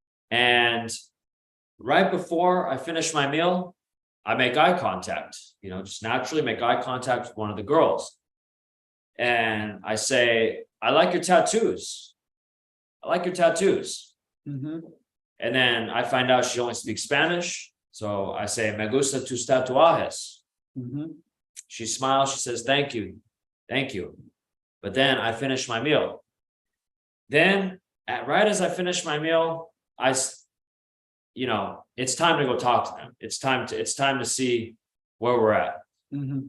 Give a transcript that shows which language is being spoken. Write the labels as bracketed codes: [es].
[en] And right before I finish my meal, I make eye contact, just naturally make eye contact with one of the girls. And I say, I like your tattoos. I like your tattoos. Mm-hmm. And then I find out she only speaks Spanish. So I say, [es] me gusta tus tatuajes. Mm-hmm. [en] She smiles, she says, thank you. Thank you. But then I finish my meal. Then right as I finish my meal, it's time to go talk to them. It's time to see where we're at. Mm-hmm.